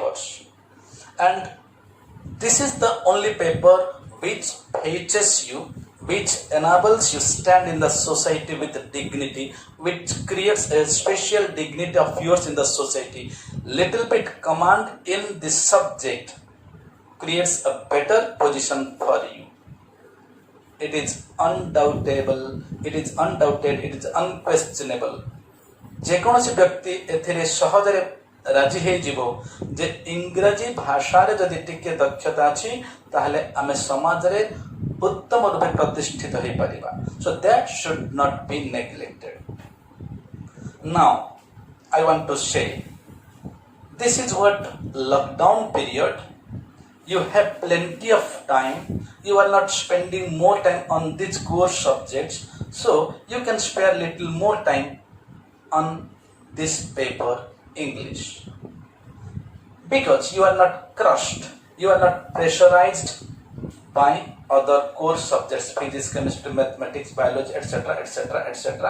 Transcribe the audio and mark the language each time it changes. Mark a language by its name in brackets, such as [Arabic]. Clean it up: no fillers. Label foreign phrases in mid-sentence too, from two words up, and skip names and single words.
[English] And this is the only paper which fetches you, which enables you stand in the society with dignity, which creates a special dignity of yours in the society. Little bit command in this subject creates a better position for you. It is undoubtable, it is undoubted, it is unquestionable. [Odia] ଯେକୌଣସି ବ୍ୟକ୍ତି ଏଥିରେ ସହଜରେ ରାଜି ହେଇଯିବ ଯେ ଇଂରାଜୀ ଭାଷାରେ ଯଦି ଟିକେ ଦକ୍ଷତା ଅଛି ତାହେଲେ ଆମେ ସମାଜରେ ଉତ୍ତମ ରୂପେ ପ୍ରତିଷ୍ଠିତ ହେଇପାରିବା. [English] So that should not be neglected. Now I want to say, this is what lockdown period. You have plenty of time. You are not spending more time on these core subjects, so you can spare little more time on this paper English, because you are not crushed, you are not pressurized by other core subjects, physics, chemistry, mathematics, biology, etc., etc., etc.